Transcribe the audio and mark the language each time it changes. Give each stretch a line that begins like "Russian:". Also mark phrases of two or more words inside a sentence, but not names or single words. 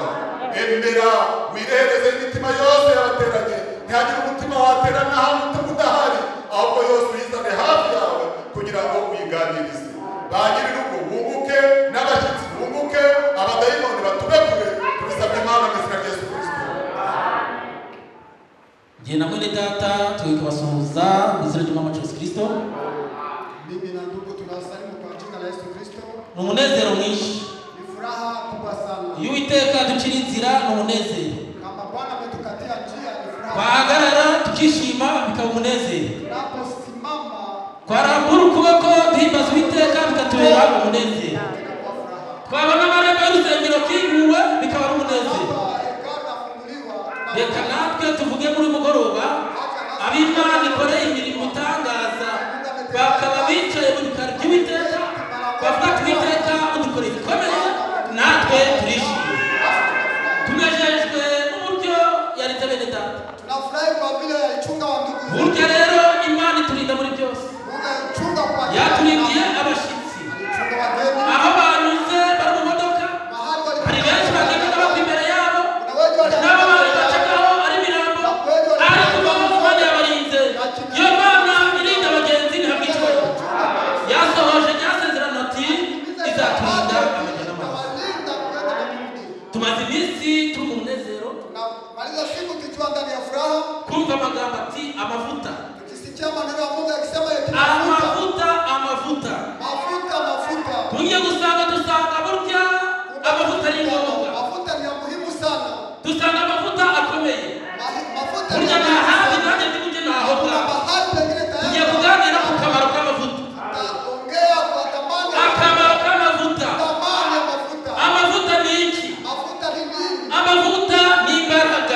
Kinyarwanda: Embera wirehereze imitima yose y'abateranye, ntihagire umutima waterana ahantu udahari, ahubwo yose uyizane hafi yawe kugira ngo uyiganirize. Bagire urugo bunguke, n'abashyitsi bunguke, abadayimoni batube kure. Tubisabye Imana mu izina rya Yesu Kristo. Jye na mwene data tukabasuhuza mu izina ry'Umwami Yesu Kristo.
Swahili: Mimi na ndugu tunasalimu kwa jina la Yesu Kristo.
Kinyarwanda: Ni umunezero mwinshi.
Swahili: Ni furaha kubwa sana.
Kinyarwanda: Iyo Uwiteka ducira inzira ni umunezero.
Swahili: Kama Bwana ametukatia njia ni furaha.
Kinyarwanda: Twahagarara tukishima bikaba umunezero.
Swahili: Tunaposimama
Kinyarwanda: twarambura ukuboko duhimbaza Uwiteka bikatubera umunezero. Twabona amarembo y'urusengero kinguwe bikaba ari umunezero. Reka natwe tuvuge muri mugoroba ab'Imana ikoreye imirimo itangaza bakaba bicaye mu bikari by'Uwiteka bavuga ati Uwiteka udukoreye ibikomeye, natwe turishimye tunejejwe n'uburyo yaretse bene data.
Swahili: Tunafurahi kwa vile alichunga wa ndugu.
Kinyarwanda: Burya rero Imana iturinda muri byose. Yaturindiye abashyitsi aho banyuze bari mu modoka, hari benshi bagenda bava imbere yabo, nabo bacagaho ari imirambo, ariko Imana yabarinze. Iyo Mana irinda abagenzi ntihabwicwe, yasohoje ryasezerano ati izaturinda amajya n'amazi. Tumaze iminsi turi mu munezero, kumva amagambo ati amavuta, amavuta, amavuta. Tugiye gusanga burya amavuta ari ngombwa.
Swahili: Mafuta ni ya muhimu sana.
Kinyarwanda: Dusanga amavuta akomeye. Mafuta burya nta handi nanjye ndi bujye naho bwawe. Tugiye kuganira ku kamaro k'amavuta. Akamaro k'amavuta. Amavuta ni iki? Amavuta ni imbaraga.